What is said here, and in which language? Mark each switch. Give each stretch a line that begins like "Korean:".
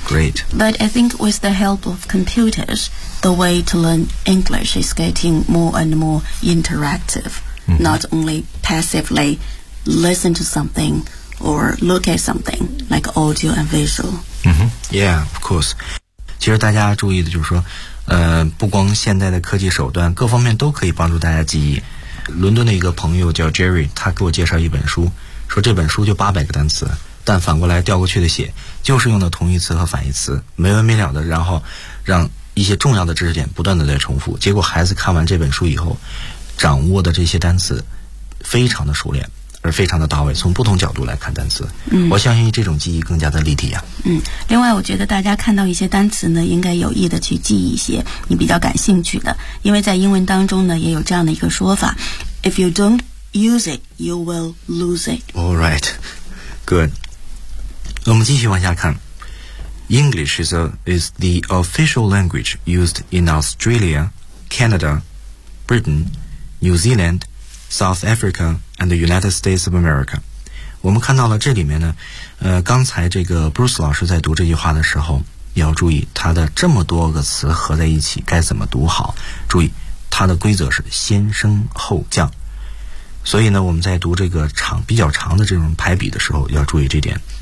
English: Great. But I think with the help of computers, the way to learn English is getting more and more interactive,、mm-hmm. not only passively listen to something or look at something like audio and visual.、 Mm-hmm. Yeah, of course.
Chinese: 其实大家注意的就是说、不光现在的科技手段各方面都可以帮助大家记忆。伦敦的一个朋友叫 Jerry， 他给我介绍一本书，说这本书就800个单词，但反过来调过去的写，就是用的同义词和反义词，没完没了的，然后让一些重要的知识点不断的在重复。结果孩子看完这本书以后，掌握的这些单词非常的熟练，而非常的到位，从不同角度来看单词。嗯，我相信这种记忆更加的立体呀。嗯，另外我觉得大家看到一些单词呢，应该有意的去记一些你比较感兴趣的，因为在英文当中呢也有这样的一个说法，
English: If you don't use it, you will lose it. All right, good.
Chinese: 我们继续往下看。
English: English is the official language used in Australia, Canada, Britain, New Zealand, South Africa,and the United States of America.
Chinese: 我们看到了这里面呢，刚才这个 Bruce 老师在读这句话的时候，要注意他的这么多个词合在一起该怎么读好。注意，它的规则是先升后降。所以呢，我们在读这个长比较长的这种排比的时候，要注意这点。